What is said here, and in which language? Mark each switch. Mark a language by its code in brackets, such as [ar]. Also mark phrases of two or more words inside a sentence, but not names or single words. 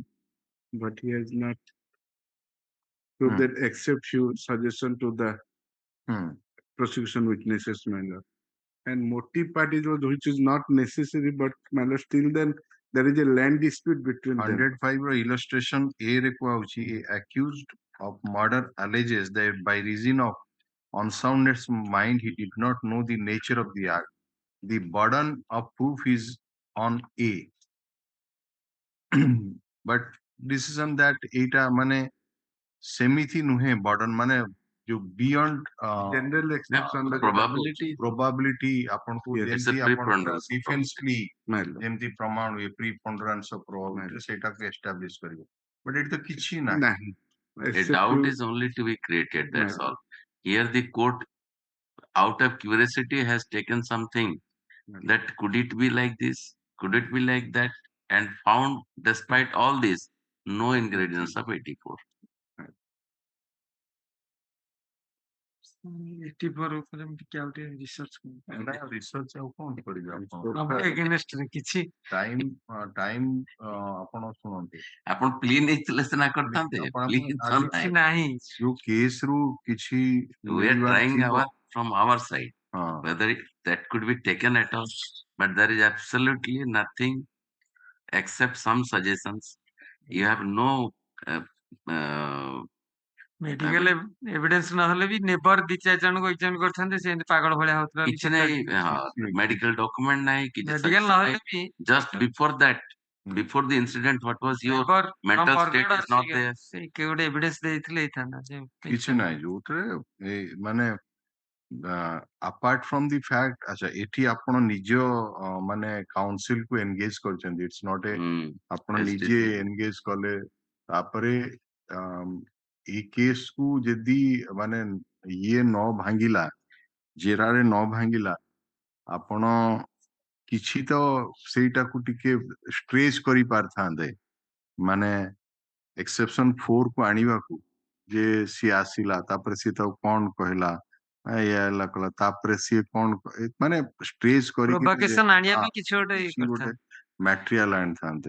[en] But he has not proved that except few suggestion to the prosecution witnesses, my lord. And motive part is which is not necessary, but my lord, still then there is a land dispute between them. [or] 105 ର illustration A ରେ କୁହାଉଛି, [en] accused of murder alleges that by reason of unsoundness mind he did not know the nature of the act. The burden of proof is on A. But decision that [or] ଏଇଟା ମାନେ ସେମିତି ନୁହେଁ, burden ମାନେ ଯୋଉ beyond [en] general exception [or] probability ଆପଣଙ୍କୁ ଯେମିତି ଆପଣଙ୍କର [en] defense plea [or] ଯେମିତି ପ୍ରମାଣ ହୁଏ [en] preponderance of probability [or] ସେଇଟାକୁ establish କରିବ। But ଏଠି ତ କିଛି ନାହିଁ। [en] A doubt is only to be created, that's all. Here the court, out of curiosity, has taken something that could it be like this, could it be like that, and found despite all this no ingredients of 84. [or] 84 ଉପରେ ମୁଁ ଟିକେ ଆଉ ଟିକେ ରିସର୍ଚ୍ଚ କରିବି। ରିସର୍ଚ୍ଚ ଆଉ କଣ କରିବେ ଆପଣ ଏଗେନଷ୍ଟ ରେ କିଛି ଟାଇମ ଆପଣ ଶୁଣନ୍ତୁ, ଆପଣ ପ୍ଲି ନେଇଥିଲେ ସିନା କରିଥାନ୍ତେ, କିଛି ନାହିଁ। ଯୋଉ କେସ୍ ରୁ କିଛି [en] we are trying from our side whether that could be taken at all, but there is absolutely nothing except some suggestions. You have no medical evidence [or] ନହେଲେ ବି ନେବର ଦି ଚାରି ଜଣଙ୍କୁ ଏକ୍ସାମିନ କରିଥାନ୍ତେ, ସେ ଏମିତି ପାଗଳ ଭଳିଆ ହଉଥିଲା। କିଛି ନାହିଁ, [en] medical document [or] ନାହିଁ, କିଛି ମେଡିକାଲ ନହେଲେ ବି [en] just before that, before the incident, what was your mental state is not there. [or] ସେଇ କେ ଗୋଟେ ଏଭିଡେନ୍ସ ଦେଇଥିଲେ ହେଇଥାନ୍ତା। କିଛି ନାହିଁ ଯୋଉଥିରେ ମାନେ [en] apart from the fact, [or] ଆଚ୍ଛା ଏଠି ଆପଣ ନିଜ ମାନେ କାଉନସିଲ କୁ ଏନଗେଜ କରିଛନ୍ତି, [en] it's not a [or] ଆପଣ ନିଜେ ଏନଗେଜ କଲେ। ତାପରେ ଏଇ କେସ୍ କୁ ଯଦି ମାନେ ଇଏ ନ ଭାଙ୍ଗିଲା, ଜେରାରେ ନ ଭାଙ୍ଗିଲା, ଆପଣ କିଛି ତ ସେଇଟାକୁ ଟିକେ ଷ୍ଟ୍ରେଚ୍ କରିପାରିଥାନ୍ତେ, ମାନେ ଏକ୍ସେପସନ 4 କୁ ଆଣିବାକୁ, ଯେ ସିଏ ଆସିଲା ତାପରେ ସିଏ ତାକୁ କଣ କହିଲା, ଏଇଆ ହେଲା କହିଲା, ତାପରେ ସିଏ କଣ ମାନେ ଷ୍ଟ୍ରେଚ୍ କରିକି କିଛି ଗୋଟେ ମ୍ୟାଟେରିଆଲ ଆଣିଥାନ୍ତେ।